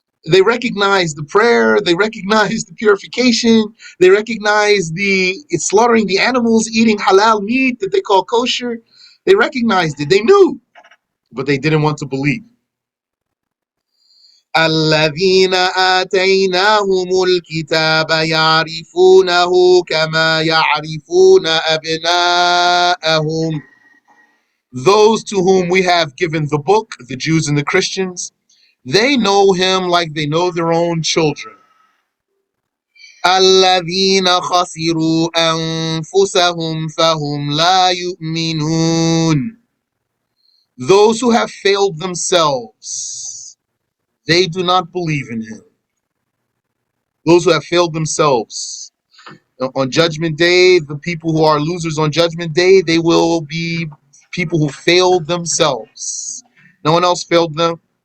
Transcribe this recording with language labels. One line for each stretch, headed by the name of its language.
English: They recognized the prayer. They recognized the purification. They recognized the slaughtering the animals, eating halal meat that they call kosher. They recognized it. They knew. but they didn't want to believe.
Arabic: الذين آتيناهم الكتاب يعرفونه كما يعرفون أبناءهم.
English: Those to whom we have given the book, the Jews and the Christians, they know him like they know their own children.
Arabic: الذين خسروا أنفسهم فهم لا يؤمنون.
English: Those who have failed themselves, they do not believe in him. Those who have failed themselves. On Judgment Day, the people who are losers on Judgment Day, they will be people who failed themselves. No one else failed them.